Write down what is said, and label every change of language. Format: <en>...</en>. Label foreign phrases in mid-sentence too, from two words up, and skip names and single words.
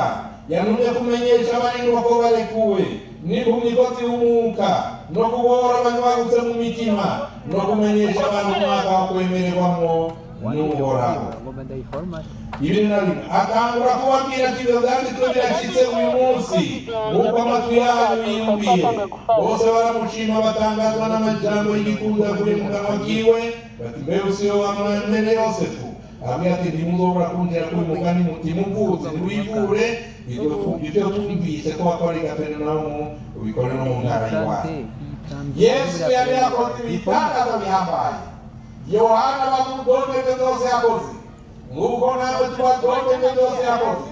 <rn>Yanumye kumenyesha abarindwa ko barekuwe, ni ku migozi y'umwuka, no kubohora abanyabagutse mu mitima, no kumenyesha abantu umwaka wo kwemererwamo n'Uhoraho. Ibiri na rimwe atangura kubabwira ati ibyo byanditswe birashyitse uyu munsi nk'uko amatwi yanyu yiyumviye. Bose baramushima batangazwa n'amajambo y'igikundiro avuye mu kanwa kiwe, bati mbega si yo wa mwene Yosefu? Abwira ati ntimuzobora kunjira kuri mugani mutimuvuze ntiwivure ibyo twumvise ko wakora i Kaperinaumu ubikore no mu ntara y'iwanyu. Yesu yari yakoze ibitangaza bihambaye. Yohana bamudondeke byose yakoze, nk'uko nawe tubadondeke byose yakoze.</rn>